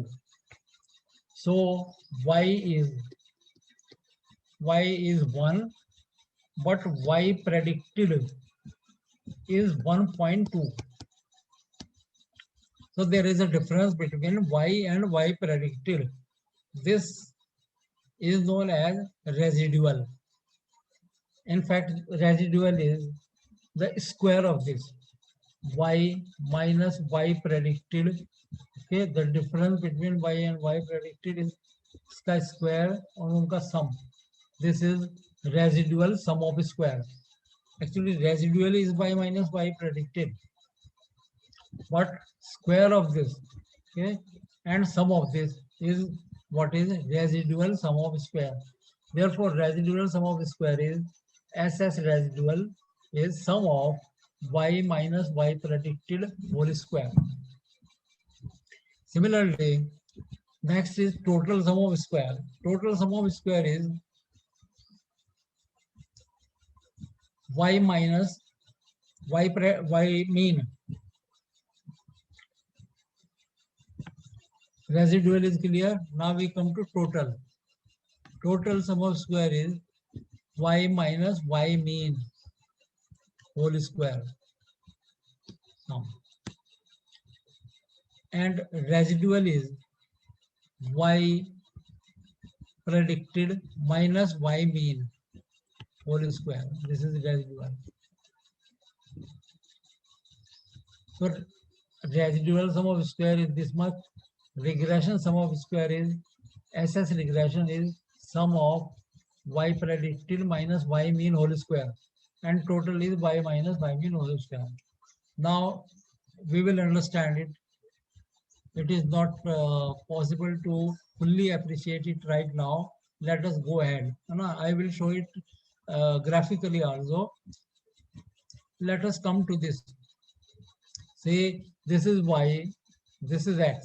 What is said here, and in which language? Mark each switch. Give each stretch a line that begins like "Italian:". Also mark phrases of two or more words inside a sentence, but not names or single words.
English: So y is 1, but y predicted is 1.2. So there is a difference between y and y predicted. This is known as residual. In fact, residual is the square of this. Y minus y predicted. Okay, the difference between y and y predicted is
Hindi: इसका square और उनका sum.
English: This is residual sum of square. Actually, residual is y minus y predicted. But square of this, okay, and sum of this is what is residual sum of square. Therefore, residual sum of square is SS residual is sum of y minus y predicted whole square. Similarly, next is total sum of square. Total sum of square is y minus y mean. Residual is clear. Now we come to total. Total sum of square is y minus y mean whole square sum. And residual is y predicted minus y mean whole square. This is residual. So residual sum of square is this much. Regression sum of square is SS regression is sum of y predicted minus y mean whole square, and total is y minus y mean whole square. Now we will understand it. It is not possible to fully appreciate it right now. Let us go ahead. I will show it graphically also. Let us come to this. Say this is y, this is x.